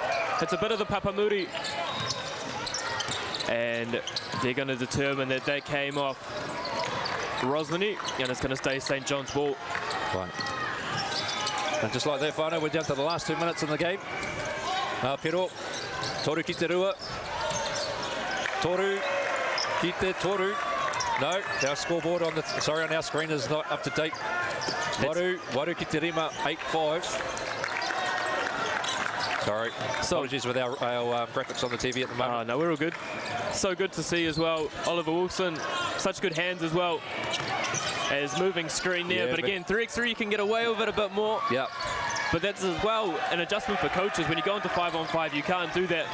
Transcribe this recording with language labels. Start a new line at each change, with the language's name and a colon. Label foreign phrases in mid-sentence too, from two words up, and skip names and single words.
English: It's a bit of the Papamuri. And they're going to determine that that came off Rosmini, and it's going to stay St. John's ball. Right. And just like that, whānau, we're down to the last 2 minutes in the game.
Māori: Pero, toru ki te rua. Toru ki te toru.
English: No, our scoreboard on our screen is not up to date.
Māori: Waru ki te rima, 8-5.
English: Sorry, apologies with our graphics on the TV at the moment. No, we're all good. So good to see as well. Oliver Wilson, such good hands as well. as moving screen there. Yeah, but again, 3x3, you can get away with it a bit more. Yeah. But that's as well an adjustment for coaches. When you go into 5-on-5, you can't do that.